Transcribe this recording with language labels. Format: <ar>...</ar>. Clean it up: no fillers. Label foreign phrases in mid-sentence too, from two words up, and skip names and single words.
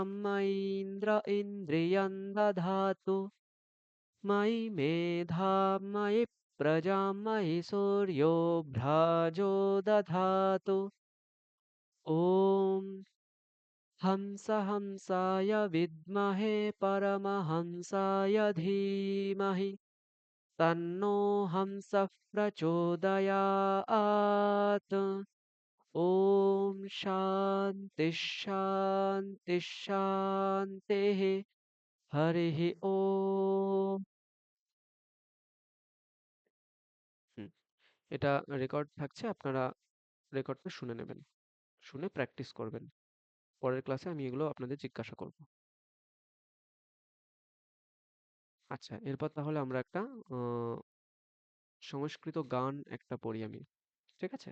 <sa>मयीन्द्र इन्द्रियं दधातु मयि मेधां मयि प्रजां मयि सूर्यो भ्राजो दधातु ॐ हंसाय विद्महे परमहंसाय धीमहि तन्नो हंसः प्रचोदयात्। ॐ शान्ति शान्ति शान्तिः। हरिः ओम।</sa> <bn>এটা রেকর্ড থাকছে, আপনারা রেকর্ডটা শুনে নেবেন, শুনে প্র্যাকটিস করবেন। পরের ক্লাসে আমি এগুলো আপনাদের জিজ্ঞাসা করব। আচ্ছা, এরপর তাহলে আমরা একটা সংস্কৃত গান একটা পড়ি আমি, ঠিক আছে?</bn>